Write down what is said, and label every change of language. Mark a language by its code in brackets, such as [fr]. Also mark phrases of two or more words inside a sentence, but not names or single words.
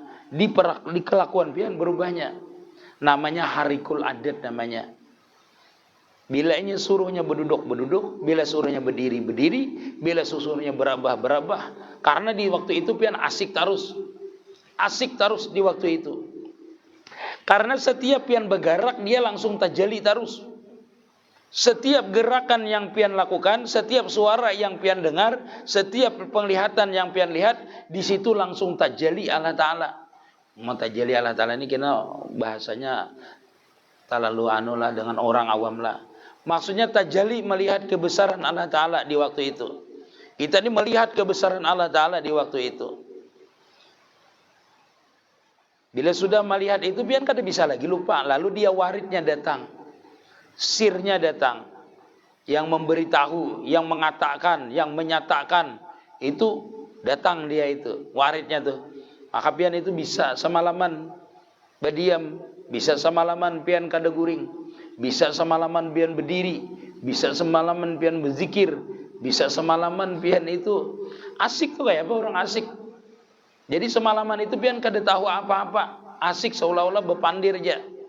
[bjn] Di kelakuan pian berubahnya. Namanya [ar] خارق العادة [bjn] namanya. Bila ini suruhnya berduduk, bila suruhnya berdiri, bila suruhnya berabah. Karena di waktu itu pian asik terus di waktu itu. Karena setiap pian bergerak dia langsung tajalli terus. Setiap gerakan yang pian lakukan, setiap suara yang pian dengar, setiap penglihatan yang pian lihat, di situ langsung [ar] تجلي الله تعالى. [bjn] Mau [ar] تجلي الله تعالى [bjn] ini kena bahasanya terlalu lah dengan orang awam lah. [id] Maksudnya tajalli melihat kebesaran [ar] الله تعالى [id] di waktu itu. Kita ini melihat kebesaran [ar] الله تعالى [id] di waktu itu. [bjn] Bila sudah melihat itu, biar kada bisa lagi lupa. [id] Lalu dia waridnya datang. Sirnya datang. Yang memberitahu, yang mengatakan, yang menyatakan. Itu datang dia itu. [bjn] Waridnya tuh. Maka pian itu bisa semalaman berdiam. Bisa semalaman pian kada guring. Bisa semalaman pian berdiri, bisa semalaman pian berzikir, bisa semalaman pian itu asik tuh, kayak apa orang asik. Jadi semalaman itu pian kada tahu apa-apa, asik seolah-olah berpandir aja.